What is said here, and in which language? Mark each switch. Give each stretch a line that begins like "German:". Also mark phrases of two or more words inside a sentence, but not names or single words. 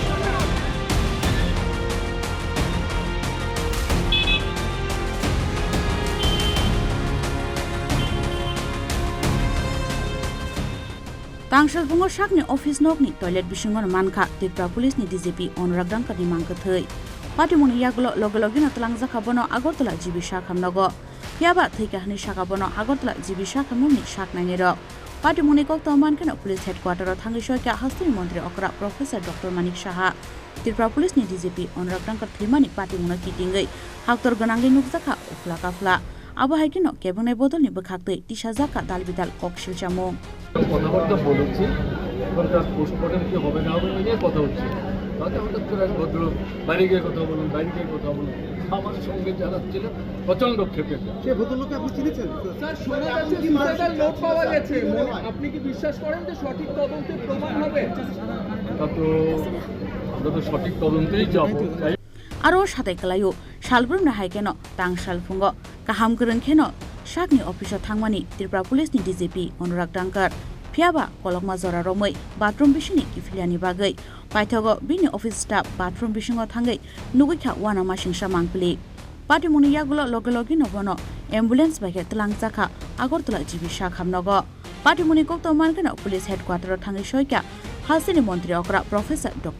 Kok Borok: Tangsal bungo Sakni office Nokni toilet Bisingo no Mankha Tripura Police ni DGP Anurag Dhankar ni Mang thei Patimoni yagulo Logilogi no Twlangjakha Bono Agartala DGP Sakham Nogo Phiya Thowikha hani Sakha Bono Agartala DGP Sakham ni Saknainairok Patimoni Kotok Mankha
English: Police Headquarter
Kok Borok: o thangi soika Haste Mantri Okra Professor Dr. Manik Saha Tripura Police ni DGP Anurag Dhankar thimani Patimoni kitingai haktor ganangi nukjakha Uphla Kaphla abo haikino kebunai bodol ni bkhaktai Chajak dalbidal kokshil chamong
Bangla: কথাবার্তা বলেছি এখন তার পোস্টমর্টম কি হবে না হবে নিয়ে কথা হচ্ছে তাতে হঠাৎ করে এক ভদ্রলোক বাইরে গিয়ে কথা বলুন আমার সঙ্গে যারা ছিলেন প্রচণ্ড ক্ষেপে সে ভদ্রলোককে আপনি চিনেছেন স্যার শোনা যাচ্ছে
English: suicidal note
Bangla: পাওয়া গেছে আপনি কি বিশ্বাস করেন যে সঠিক তদন্তে প্রমাণ হবে তা তো আমরা তো সঠিক তদন্তেই যাবো
Kok Borok: aro satai kalayo salbrum na haikeno tangsal fungo kaham goreng kheno Sakni office thangmani Tripura Police ni DGP Anurag Dhankar Phiya kolokma jora romoi bathroom bisini kifiliani bagai paithogo bini
English: office staff
Kok Borok: bathroom bisingo thangai Thowikha Wanamasingsa mangpili Patimoni yagulo Logilogi no Bono ambulance bage Twlangjakha Agartala DGP Sakham Nogo Patimoni Kotok Mankha
English: Police Headquarter
Kok Borok: o thangi soika Haste Mantri Okra Professor Dr.